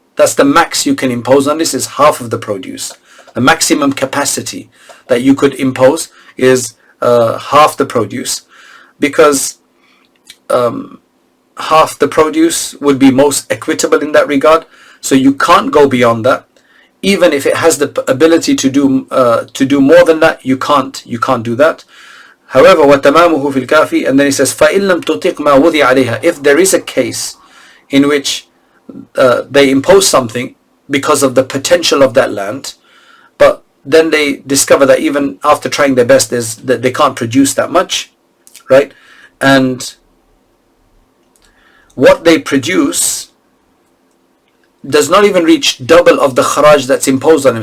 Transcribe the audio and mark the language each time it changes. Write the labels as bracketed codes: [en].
[en] That's the max you can impose on this, is half of the produce. The maximum capacity that you could impose is half the produce, because half the produce would be most equitable in that regard. So you can't go beyond that. Even if it has the ability to do more than that, you can't do that. However, [ar] وَتَمَامُهُ فِي الْكَافِي, [en] and then he says [ar] فَإِن لَمْ تُطِقْ مَا وُضِعَ عَلَيْهَا. [en] If there is a case in which they impose something because of the potential of that land, but then they discover that even after trying their best, that they can't produce that much, right? And what they produce does not even reach double of the kharaj that's imposed on them.